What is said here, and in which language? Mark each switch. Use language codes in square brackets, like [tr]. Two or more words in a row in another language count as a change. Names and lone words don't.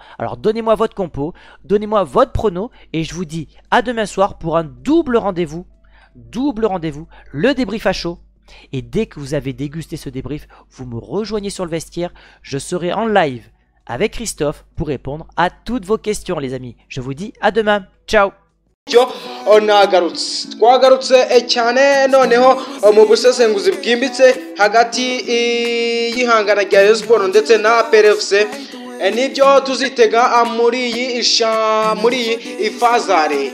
[fr] Alors donnez-moi votre compo, donnez-moi votre prono et je vous dis à demain soir pour un double rendez-vous, le débrief à chaud. Et dès que vous avez dégusté ce débrief, vous me rejoignez sur le vestiaire. Je serai en live avec Christophe pour répondre à toutes vos questions les amis. Je vous dis à demain. Ciao. [rw] twagarutse cyane noneho mu busesenguzi bwimbitse hagati y'ihangana rya Rayon Sports ndetse na PFC nibyo tuzitega muri iyi ifazare.